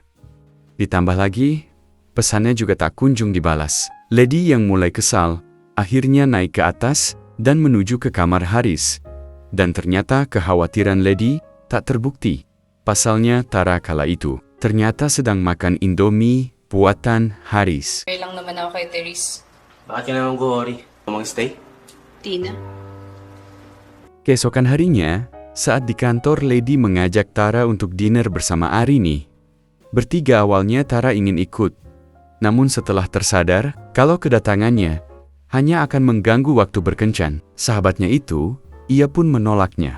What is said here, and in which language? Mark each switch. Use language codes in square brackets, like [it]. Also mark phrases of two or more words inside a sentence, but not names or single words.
[id] Ditambah lagi, pesannya juga tak kunjung dibalas. Lady yang mulai kesal, akhirnya naik ke atas dan menuju ke kamar Haris. Dan ternyata kekhawatiran Lady tak terbukti. Pasalnya Tara kala itu ternyata sedang makan Indomie buatan Haris. [tl] Okay lang naman ako kay Therese. Bakit ka naman go-worry? Mag-stay? Tina? [id] Keesokan harinya, saat di kantor Lady mengajak Tara untuk dinner bersama Arini. Bertiga awalnya Tara ingin ikut. Namun setelah tersadar kalau kedatangannya hanya akan mengganggu waktu berkencan, sahabatnya itu, ia pun menolaknya.